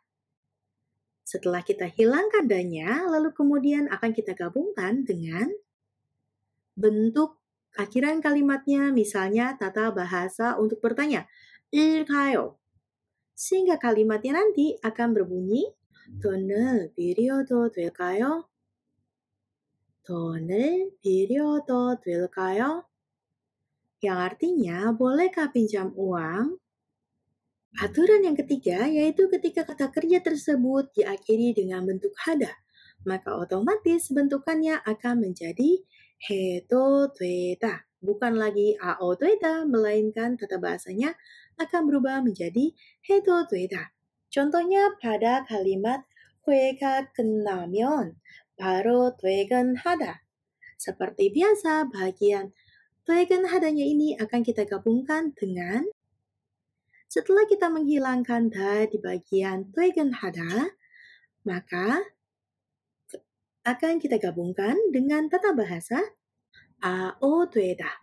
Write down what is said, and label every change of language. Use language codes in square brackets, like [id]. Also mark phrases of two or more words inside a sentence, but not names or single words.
[id] Setelah kita hilangkan da-nya, lalu kemudian akan kita gabungkan dengan bentuk akhiran kalimatnya, misalnya tata bahasa untuk bertanya, 일가요. Sehingga kalimatnya nanti akan berbunyi [ko] 돈을 빌려도 될까요? 돈을 빌려도 될까요? [id] Yang artinya, bolehkah pinjam uang? Aturan yang ketiga yaitu ketika kata kerja tersebut diakhiri dengan bentuk hada, maka otomatis bentukannya akan menjadi [ko] 해도 되다. [id] Bukan lagi [ko] 아/어도 되다, [id] melainkan tata bahasanya akan berubah menjadi [ko] 해도 되다. [id] Contohnya pada kalimat [ko] 회가 끝나면 바로 퇴근하다. [id] Seperti biasa, bagian 퇴근하다nya ini akan kita gabungkan dengan setelah kita menghilangkan da di bagian 퇴근하다, maka akan kita gabungkan dengan tata bahasa [ko] 아/어도 되다.